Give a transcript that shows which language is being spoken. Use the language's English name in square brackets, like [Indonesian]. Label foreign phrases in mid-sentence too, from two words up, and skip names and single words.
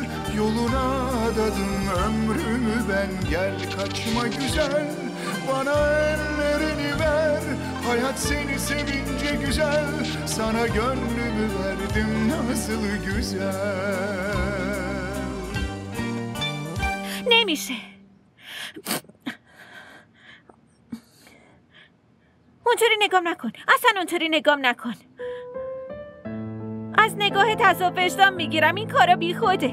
[Turkish] Yoluna adadım ömrümü ben. Gel kaçma güzel, bana ellerini ver. Hayat seni sevince güzel, sana gönlümü verdim nasıl güzel. [Persian] نمیشه. اونطوری نگام نکن. اصلا اونطوری نگام نکن. از نگاهت عذاب وجدان میگیرم. این کارا بی خوده.